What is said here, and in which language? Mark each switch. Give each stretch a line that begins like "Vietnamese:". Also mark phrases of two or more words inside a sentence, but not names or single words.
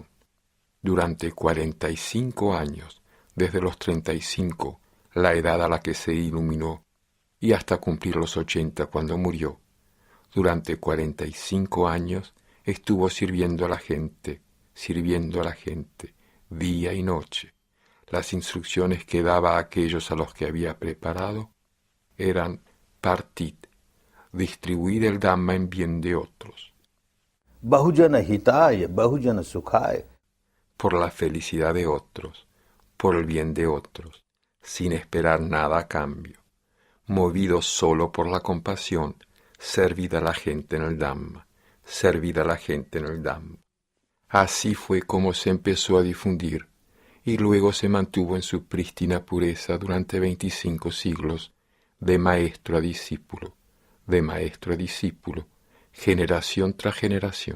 Spanish: Durante 45 años, desde los 35, la edad a la que se iluminó, y hasta cumplir los 80 cuando murió, durante 45 años estuvo sirviendo a la gente, día y noche. Las instrucciones que daba a aquellos a los que había preparado eran partid, distribuir el Dhamma en bien de otros.
Pali: Bahujana hitaya, bahujana sukhaya.
Spanish: Por la felicidad de otros, por el bien de otros, sin esperar nada a cambio. Movido solo por la compasión, servid a la gente en el Dhamma, servid a la gente en el Dhamma. Así fue como se empezó a difundir, y luego se mantuvo en su prístina pureza durante 25 siglos, de maestro a discípulo, generación tras generación.